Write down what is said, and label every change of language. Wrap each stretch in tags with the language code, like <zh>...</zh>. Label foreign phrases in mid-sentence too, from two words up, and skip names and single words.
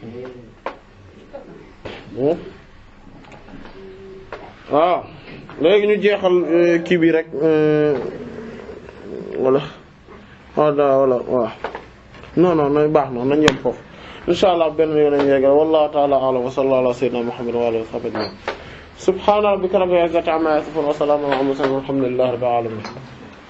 <wo>waaw léegi ñu jeexal kii bi rek wala waaw non baax na nañ yem foofu</wo> <ar>إن شاء الله</ar> <wo>benn yoon nañ yeggal</wo> <ar>والله تعالى أعلم وصلى الله على سيدنا محمد وآله وصحبه سبحان ربك رب العزة عما يصفون وسلام على المرسلين والحمد لله رب العالمين</ar>